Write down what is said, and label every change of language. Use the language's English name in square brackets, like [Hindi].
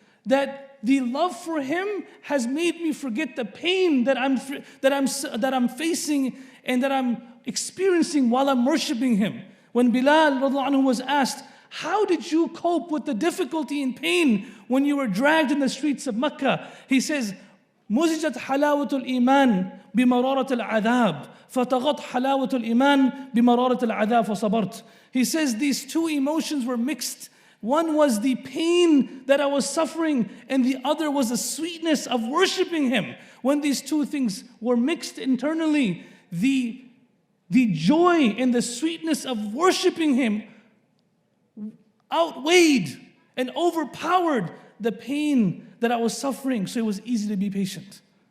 [English] That the love for Him has made me forget the pain that I'm facing and that I'm experiencing while I'm worshiping Him. When Bilal radiallahu anhu was asked, how did you cope with the difficulty and pain when you were dragged in the streets of Mecca? He says, [Arabic] مزجت حلاوة الإيمان بمرارة العذاب فتغط حلاوة الإيمان بمرارة العذاب فصبرت. [English] He says these two emotions were mixed. One was the pain that I was suffering, and the other was the sweetness of worshiping Him. When these two things were mixed internally, the joy and the sweetness of worshiping Him outweighed and overpowered the pain that I was suffering, so it was easy to be patient.